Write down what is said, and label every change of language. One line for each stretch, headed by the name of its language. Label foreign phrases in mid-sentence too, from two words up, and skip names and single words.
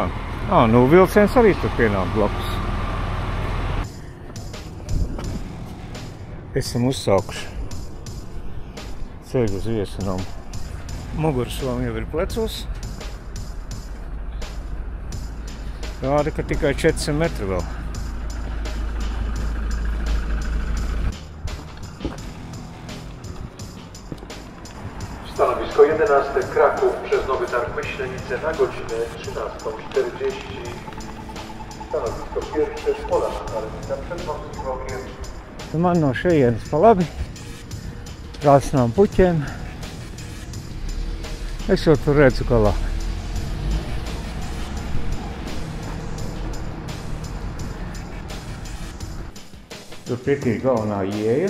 Latvian: Nu vilciens arī tur pienāk blakus. Esam uzsākuši ceļu uz viesunamu. Mugursomu jau ir plecos. Rāda, ka tikai 400 metri vēl.
Polish: Stanowisko 11 Kraków przez Nowy Targ Myślenice na godzinę 13:40. Stanowisko pierwsze Pola Szkarnica przed Moskwokiem.
Latvian: Man no šejienes pa labi. Krāsnām puķiem. Es jau tur redzu, ka labi. Tur pretī ir galvenā ieeja.